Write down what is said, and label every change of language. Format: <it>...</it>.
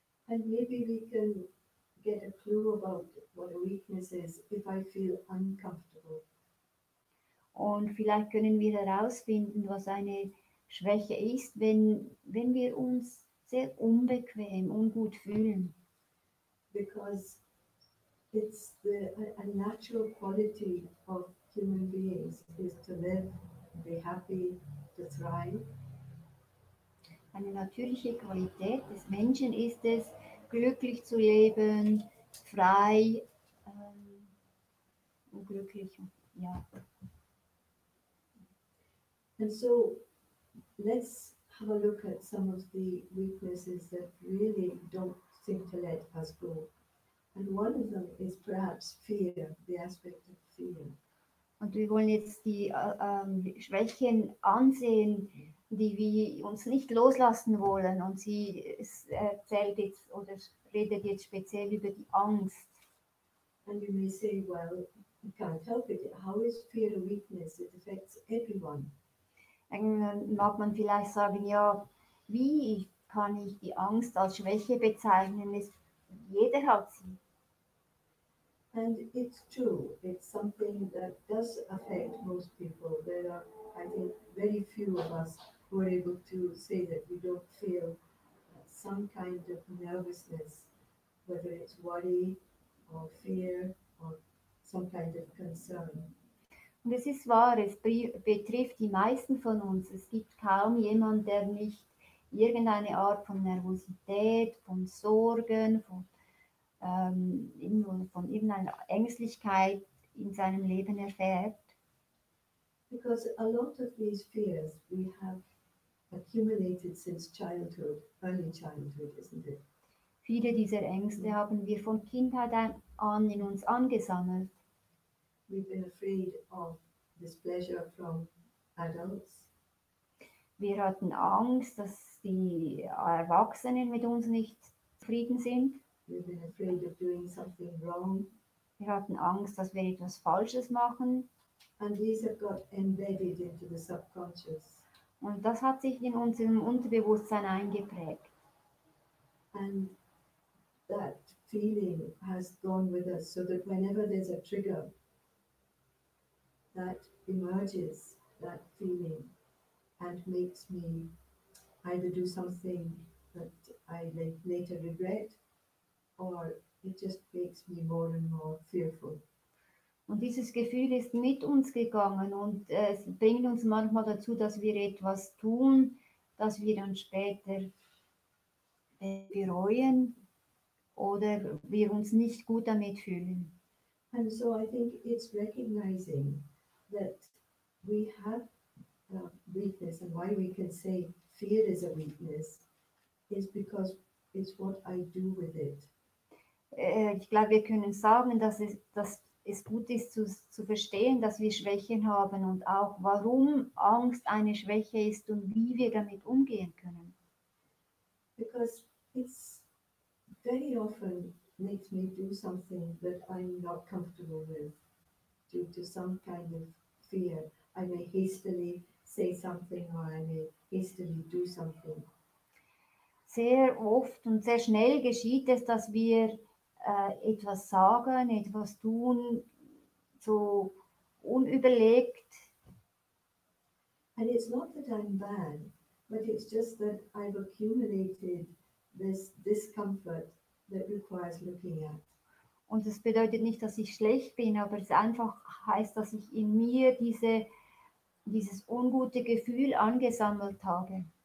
<en>And maybe we can get a clue about what a weakness is if I feel uncomfortable.</en> <de>Und vielleicht können wir herausfinden, was eine Schwäche ist, wenn wir uns sehr unbequem, ungut fühlen.</de> <en>Because it's a natural quality of human beings is to live, be happy, to thrive.</en> <de>Eine natürliche Qualität des Menschen ist es, glücklich zu leben, frei und glücklich. Ja.</de> <en>And so let's have a look at some of the weaknesses that really don't seem to let us go. And one of them is perhaps fear, the aspect of fear.</en> <de>Und wir wollen jetzt die Schwächen ansehen, die wir uns nicht loslassen wollen. Und sie erzählt jetzt oder redet jetzt speziell über die Angst.</de> <en>And you may say, well, you can't help it. How is fear a weakness? It affects everyone.</en> <de>Dann mag man vielleicht sagen, ja, wie kann ich die Angst als Schwäche bezeichnen? Jeder hat sie.</de> <en>And it's true, it's something that does affect most people. There are, I think, very few of us who are able to say that we don't feel some kind of nervousness, whether it's worry or fear or some kind of concern.</en> <de>Und es ist wahr, es betrifft die meisten von uns. Es gibt kaum jemanden, der nicht irgendeine Art von Nervosität, von Sorgen, von irgendeiner Ängstlichkeit in seinem Leben erfährt.</de> <en>Because a lot of these fears we have accumulated since childhood, early childhood, isn't it?</en> <de>Viele dieser Ängste haben wir von Kindheit an in uns angesammelt.</de> <en>We've been afraid of displeasure from adults.</en> <de>Wir hatten Angst, dass die Erwachsenen mit uns nicht zufrieden sind.</de> <en>We've been afraid of doing something wrong.</en> <de>Wir hatten Angst, dass wir etwas Falsches machen.</de> <en>And these have got embedded into the subconscious.</en> <de>Und das hat sich in unserem Unterbewusstsein eingeprägt.</de> <en>And that feeling has gone with us so that whenever there's a trigger that emerges, that feeling, and makes me either do something that I later regret, or it just makes me more and more fearful.</en> <de>Und dieses Gefühl ist mit uns gegangen und es bringt uns manchmal dazu, dass wir etwas tun, das wir dann später bereuen oder wir uns nicht gut damit fühlen.</de> <en>And so I think it's recognizing that we have a weakness, and why we can say fear is a weakness is because it's what I do with it.</en> <de>Ich glaube, wir können sagen, dass es gut ist zu verstehen, dass wir Schwächen haben und auch warum Angst eine Schwäche ist und wie wir damit umgehen können.</de> <en>Because it's very often makes me do something that I'm not comfortable with due to some kind of fear. I may hastily say something or I may hastily do something.</en> <de>Sehr oft und sehr schnell geschieht es, dass wir etwas sagen, etwas tun, so unüberlegt.</de> <en>And it's not that I'm bad, but it's just that I've accumulated this discomfort that requires looking at.</en> <de>Und das bedeutet nicht, dass ich schlecht bin, aber es einfach heißt, dass ich in mir dieses ungute Gefühl angesammelt habe.</de>